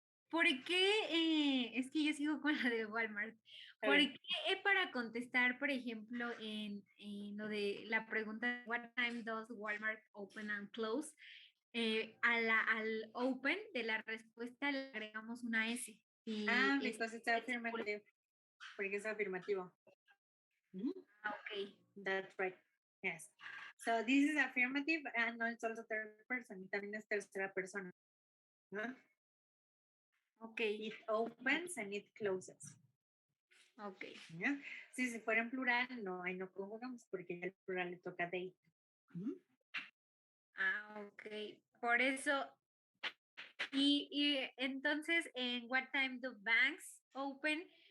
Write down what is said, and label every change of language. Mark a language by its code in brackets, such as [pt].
[es] ¿Por qué? Es que yo sigo con la de Walmart. ¿Por [en] Okay. [es] qué para contestar, por ejemplo, en lo de la pregunta, [en] what time does Walmart open and close? [es] Al open de la respuesta le agregamos una S. [en] Because it's affirmative. [es] Porque es afirmativo. [en] Okay. That's right. Yes. So this is affirmative and no, it's also third person. [es] También es tercera persona. ¿No? [en] Okay. It opens and it closes. Okay. [es] ¿Ya? Si fuera en plural, no, ahí no conjugamos porque ya el plural le toca they. Ok. Por eso. Y entonces, en [en] what time do banks open?